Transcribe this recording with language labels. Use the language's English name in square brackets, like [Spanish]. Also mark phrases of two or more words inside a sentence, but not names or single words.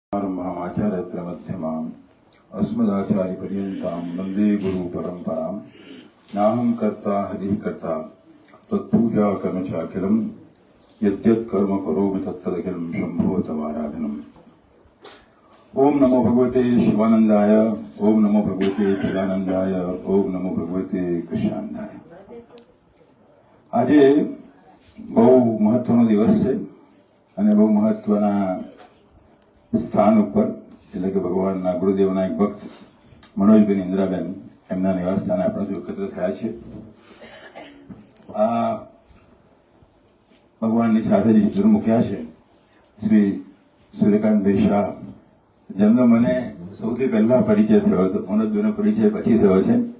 [Sanskrit] आचार्यत्रमध्यमाम् अस्मदाचार्यपर्यन्तां वन्दे गुरुपरम्पराम् नाहं कर्ता हरिः कर्ता तत्पूजा कर्म चाखिलम् यद्यत् कर्म करोमि तत्तदखिलं शम्भो तवाराधनम्। ओम नमो भगवते शिवानंदाय, ओम नमो भगवते चिदानंदाय, ओम नमो भगवते कृष्णानंदाय। [Gujarati] આજે બહુ મહત્વનો દિવસ છે અને બહુ મહત્વના સ્થાન ઉપર એટલે કે ભગવાનના ગુરુદેવના એક ભક્ત મનોજબેન ઇન્દ્રાબેન એમના નિવાસ સ્થાને આપણે જો એકત્ર થયા છે। આ ભગવાનની સાથે જે ચિત્ર મૂક્યા છે શ્રી સૂર્યકાંતભાઈ શાહ, જેમનો મને સૌથી પહેલા પરિચય થયો હતો, મનોજબેનનો પરિચય પછી થયો છે।